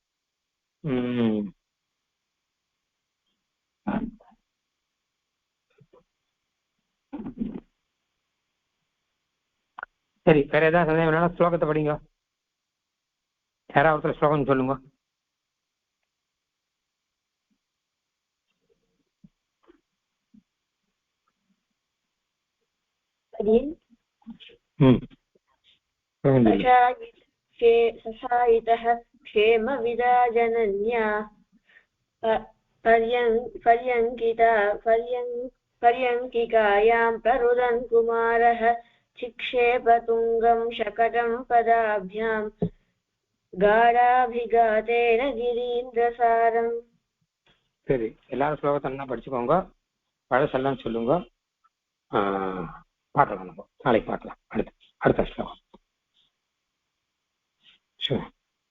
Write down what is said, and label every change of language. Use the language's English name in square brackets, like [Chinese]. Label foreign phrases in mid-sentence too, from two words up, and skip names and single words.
[Tamil] சரி, வேற ஏதாவது சந்தேகம் வேணாலும் ஸ்லோகத்தை படிங்க. யாராவது ஸ்லோகம் சொல்லுங்க. [Sanskrit] ससायितः क्षेमविदा जनन्या पर्यङ्किकायां प्ररुदन् कुमारः चिक्षेपतुङ्गं शकटं पदाभ्यां गाढाभिघातेन गिरीन्द्रसारम्. [Tamil] சரி, எல்லாரும் ஸ்லோகத்தெல்லாம் படிச்சுக்கோங்க, பழசெல்லாம் சொல்லுங்க. பார்க்கலாம், நம்ம நாளைக்கு பார்க்கலாம். அடுத்த ஸ்லோகம். [English] Sure.